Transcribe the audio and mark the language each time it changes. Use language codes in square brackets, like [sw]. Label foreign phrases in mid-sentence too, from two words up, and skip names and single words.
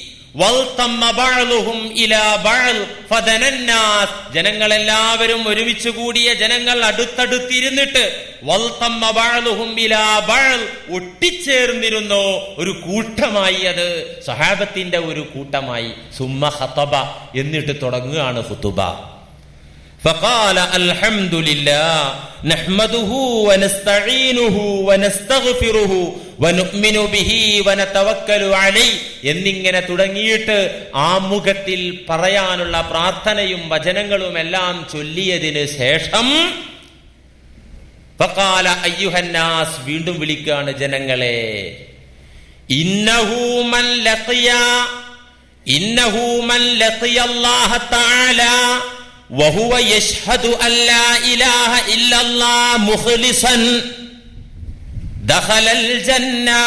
[ml] ജനങ്ങളെല്ലാവരും ഒരുമിച്ച് കൂടിയ ജനങ്ങൾ അടുത്തടുത്തിരുന്നിട്ട് ഒട്ടിച്ചേർന്നിരുന്നു, ഒരു കൂട്ടമായി. അത് സ്വഹാബത്തിന്റെ ഒരു കൂട്ടമായി. [ar] ثم خطب, [ml] എന്നിട്ട് തുടങ്ങുകയാണ് ഖുതുബ. [ar] فقال الحمد لله نحمده ونستعينه ونستغفره ونؤمن به ونتوكل عليه [ml] എന്നിങ്ങനെ തുടങ്ങിയിട്ട് ആമുഖത്തിൽ പറയാനുള്ള പ്രാർത്ഥനയും വചനങ്ങളും എല്ലാം ചൊല്ലിയതിന് ശേഷം [ar] فقال ايها الناس, [ml] വീണ്ടും വിളിക്കുകയാണ് ജനങ്ങളെ. [ar] إنه من لقي الله تعالى وهو يشهد أن لا إله إلا الله مخلصا دخل الجنة.